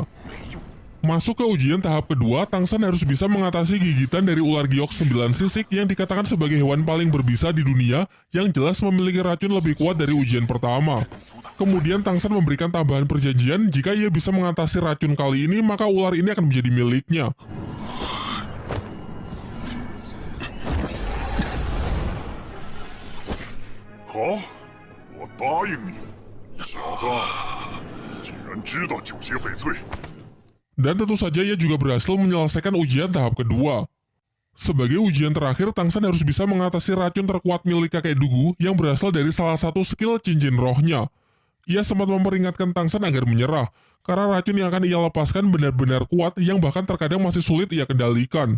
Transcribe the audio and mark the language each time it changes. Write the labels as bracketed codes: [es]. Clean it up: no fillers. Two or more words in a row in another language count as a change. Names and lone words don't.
[id] Masuk ke ujian tahap kedua, Tang San harus bisa mengatasi gigitan dari ular giok 9 sisik yang dikatakan sebagai hewan paling berbisa di dunia yang jelas memiliki racun lebih kuat dari ujian pertama. Kemudian Tang San memberikan tambahan perjanjian jika ia bisa mengatasi racun kali ini maka ular ini akan menjadi miliknya. [zh] 好，我答应你，小子，既然知道九邪翡翠。 [id] Dan tentu saja ia juga berhasil menyelesaikan ujian tahap kedua. Sebagai ujian terakhir, Tang San harus bisa mengatasi racun terkuat milik kakek Dugu yang berasal dari salah satu skill cincin rohnya. Ia sempat memperingatkan Tang San agar menyerah, karena racun yang akan ia lepaskan benar-benar kuat yang bahkan terkadang masih sulit ia kendalikan.